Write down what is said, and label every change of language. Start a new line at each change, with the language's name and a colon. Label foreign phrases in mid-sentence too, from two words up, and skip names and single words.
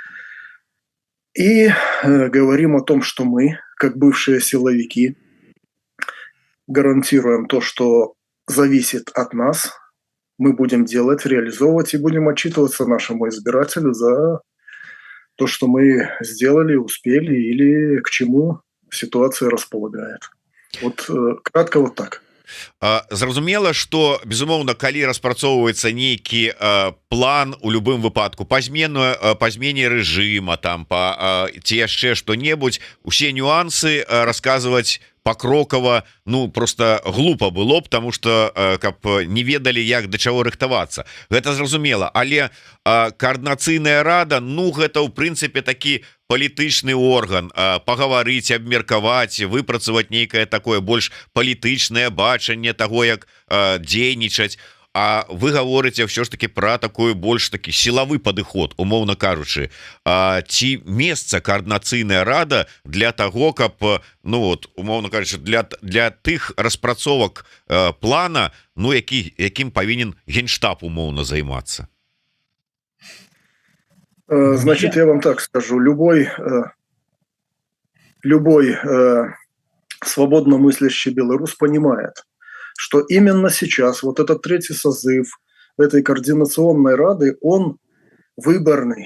Russian: И говорим о том, что мы, как бывшие силовики, гарантируем то, что зависит от нас, мы будем делать, реализовывать и будем отчитываться нашему избирателю за то, что мы сделали, успели или к чему ситуация располагает. Вот кратко вот так.
Belarusian: Зразумела, что безумоўна, калі распрацоўваецца нейкі план у любым выпадку па змене рэжыма там ці яшчэ што-небудзь, усе нюансы расказваць покрокова,
Russian: ну просто глупо было б, потому что
Belarusian: каб не ведалі як да чаго рыхтавацца, гэта зразумела, але коорднацыйная рада, ну гэта ў прынцыпе такі палітычны орган, пагаварыць, абмеркаваць, выпрацаваць нейкае такое больш палітычнае бачанне таго, як дзейнічаць. А вы гаворыце ўсё ж таки пра такой больш такі сілавы падыход, умоўна кажучы. Ці месца коорднацыйная рада для таго, каб, ну вот умоўна кажучы, для тых распрацовак плана, ну якім павінен генштаб умоўна займацца?
Russian: Значит, я вам так скажу, любой свободно мыслящий белорус понимает, что именно сейчас вот этот третий созыв этой координационной рады, он выборный.